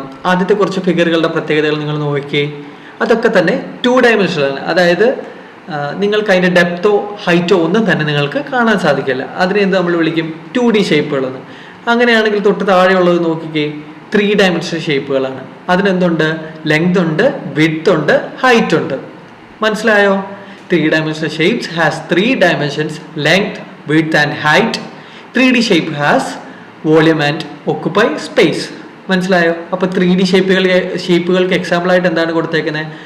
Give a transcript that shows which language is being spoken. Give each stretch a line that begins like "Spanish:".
Malayalam: ആദ്യത്തെ കുറച്ച് ഫിഗറുകളുടെ പ്രത്യേകതകൾ നിങ്ങൾ നോക്കിയേ. അതൊക്കെ തന്നെ 2 ഡയമെൻഷനാണ്. അതായത് നിങ്ങൾക്ക് അതിൻ്റെ ഡെപ്തോ ഹൈറ്റോ ഒന്നും തന്നെ നിങ്ങൾക്ക് കാണാൻ സാധിക്കില്ല. അതിനെ എന്ത് നമ്മൾ വിളിക്കും? 2D ഷേപ്പുകളെന്ന്. അങ്ങനെയാണെങ്കിൽ തൊട്ട് താഴെയുള്ളത് നോക്കിക്കേ, 3 ഡയമെൻഷണൽ ഷേപ്പുകളാണ്. അതിനെന്തുണ്ട്? ലെങ്ത് ഉണ്ട്, വിഡ്ത്ത് ഉണ്ട്, ഹൈറ്റ് ഉണ്ട്. മനസ്സിലായോ?
English: 3-dimensional shapes has 3 dimensions: length, width and height. 3D shape has volume and occupy space.
Malayalam: മനസ്സിലായോ? അപ്പോൾ 3D ഷേപ്പുകൾക്ക് എക്സാമ്പിൾ ആയിട്ട് എന്താണ് കൊടുത്തേക്കുന്നത്?